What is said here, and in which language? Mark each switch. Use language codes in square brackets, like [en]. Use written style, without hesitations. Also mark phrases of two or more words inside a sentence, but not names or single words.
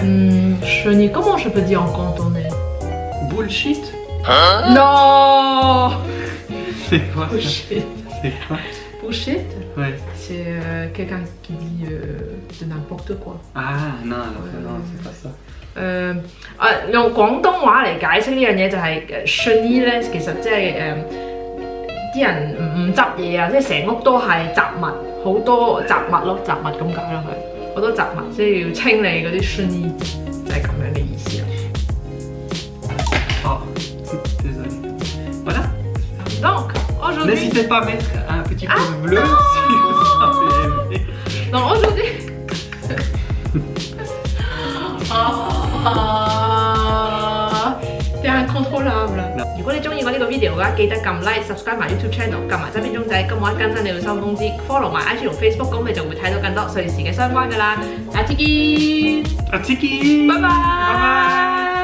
[fr] Chenille, comment je peux dire en cantonais? [en] Bullshit. [fr] Non. C'est quoi ça? [en] Bullshit. [fr] C'est quoi? [en] Bullshit? [fr] Ouais. C'est quelqu'un qui dit de n'importe quoi. Ah non, non, c'est pas ça. [yue] 用廣東話嚟解釋呢樣嘢就係chenille咧，其實即係啲人唔執嘢啊，即係成屋都係雜物，好多雜物咯，雜物咁解咯，係好多雜物，即係要清理嗰啲chenille，就係咁樣嘅意思啦。 [fr] Oh, désolé. Voilà. Donc aujourd'hui, n'hésitez pas à mettre un petit pouce bleu si vous avez aimé. Donc aujourd'hui. C'est incontrôlable。 [yue] 如果你中意我呢個 video 嘅話，記得撳 [en] like、subscribe [yue] 埋 [en] YouTube channel， [yue] 撳埋側邊鐘仔，咁我一更新你會收通知。follow 埋 IG 同 Facebook，咁你就會睇到更多瑞士嘅相關㗎啦。下次見， [fr] À Tiki. [yue] 拜拜。 [en] Bye bye.